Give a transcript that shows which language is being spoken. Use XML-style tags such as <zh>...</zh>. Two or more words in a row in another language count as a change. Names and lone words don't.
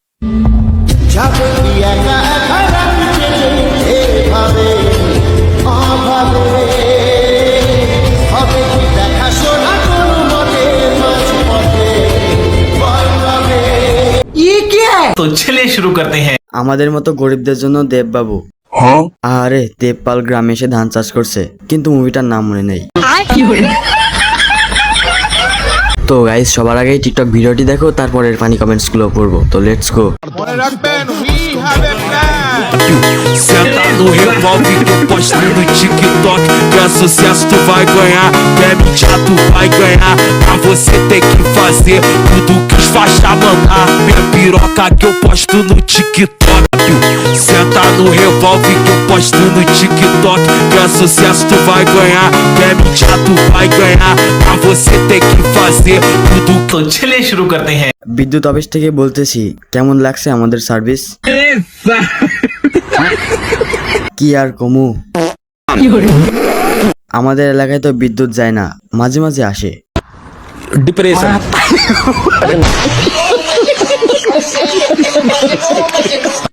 <hi>तो चलिए शुरू करते हैं।</hi> <bn>আমাদের মতো গরিবদের জন্য দেববাবু। আরে দেবপাল গ্রামে এসে ধান চাষ করছে, কিন্তু মুভিটার নাম মনে নেই। তো গাইস সবার আগেই টিকটক ভিডিওটি দেখো, তারপরের</bn> <en>funny comments</en> <bn>গুলো পড়বো।</bn> <en>তো let's go.</en> <pt>Senta no revólver que eu posto no TikTok. Que é sucesso tu vai ganhar, que é mídia tu vai ganhar. Pra você tem que fazer tudo que os faixa mandar. Minha piroca que eu posto no TikTok. Senta no revólver que eu posto no TikTok. Que é sucesso tu vai ganhar, que é mídia tu vai ganhar. Pra você tem que fazer tudo que</pt> <hi>तो चलिए शुरू करते हैं।</hi> <bn>বিদ্যুৎ অফিস থেকে বলতেছি, কেমন লাগছে আমাদের সার্ভিস? কি আর কমু, আমাদের এলাকায় তো বিদ্যুৎ যায় না, মাঝে মাঝে আসে। डिप्रेशन</bn>